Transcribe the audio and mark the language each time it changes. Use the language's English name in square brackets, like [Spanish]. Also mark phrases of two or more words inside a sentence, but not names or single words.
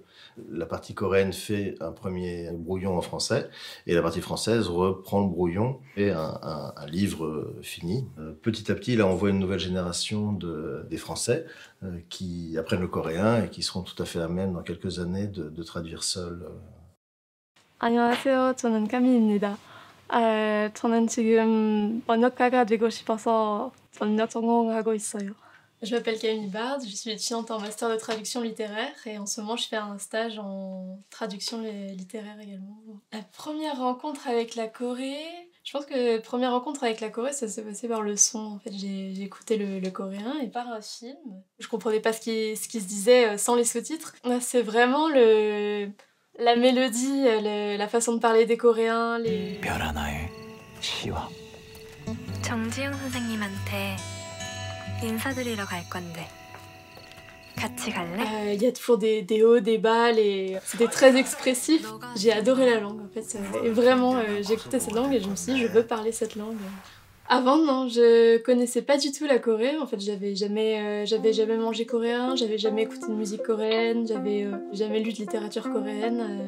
[French] La partie coréenne fait un premier brouillon en français, et la partie française reprend le brouillon et un livre fini. Petit à petit, là, on voit une nouvelle génération des Français qui apprennent le coréen et qui seront tout à fait à même, dans quelques années, de traduire seuls. [Korean] 안녕하세요. 저는 까미입니다. 저는 지금 번역가가 되고 싶어서 번역 전공하고 있어요. [French] Je m'appelle Camille Bard, je suis étudiante en master de traduction littéraire et en ce moment je fais un stage en traduction littéraire également. La première rencontre avec la Corée, je pense que la première rencontre avec la Corée ça s'est passé par le son. En fait j'ai écouté le coréen et par un film. Je comprenais pas ce qui se disait sans les sous-titres. C'est vraiment la mélodie, la façon de parler des Coréens, les... [Korean] 별 하나의 시와 정지영 선생님한테 인사드리러 갈 건데 같이 갈래? [French] Il y a toujours des hauts, des bas, c'était très expressif. J'ai adoré la langue en fait. Et vraiment, j'ai écouté cette langue et je me suis dit, je veux parler cette langue. Avant, non, je connaissais pas du tout la Corée. En fait, j'avais jamais mangé coréen, j'avais jamais écouté de musique coréenne, j'avais jamais lu de littérature coréenne.